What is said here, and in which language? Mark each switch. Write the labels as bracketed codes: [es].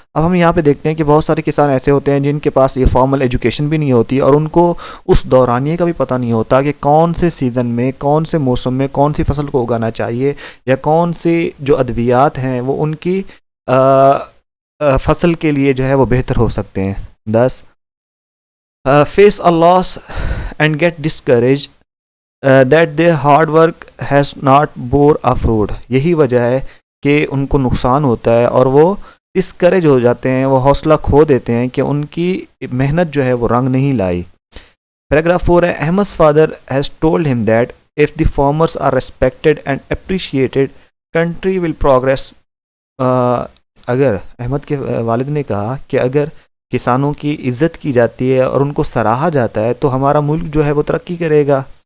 [ur] اب ہم یہاں پہ دیکھتے ہیں کہ بہت سارے کسان ایسے ہوتے ہیں جن کے پاس یہ فارمل ایجوکیشن بھی نہیں ہوتی, اور ان کو اس دورانیے کا بھی پتہ نہیں ہوتا کہ کون سے سیزن میں, کون سے موسم میں کون سی فصل کو اگانا چاہیے, یا کون سی جو ادویات ہیں وہ ان کی فصل کے لیے جو ہے وہ بہتر ہو سکتے ہیں. [en] 10 face a loss and get discouraged that their hard work has not bore a fruit. [ur] یہی وجہ ہے کہ ان کو نقصان ہوتا ہے اور وہ ڈسکریج ہو جاتے ہیں, وہ حوصلہ کھو دیتے ہیں کہ ان کی محنت جو ہے وہ رنگ نہیں لائی. پیراگراف 4 ہے, [en] Ahmed's father has told him that if the farmers are respected and appreciated, country will progress. [ur] اگر احمد کے والد نے کہا کہ اگر کسانوں کی عزت کی جاتی ہے اور ان کو سراہا جاتا ہے تو ہمارا ملک جو ہے وہ ترقی کرے گا.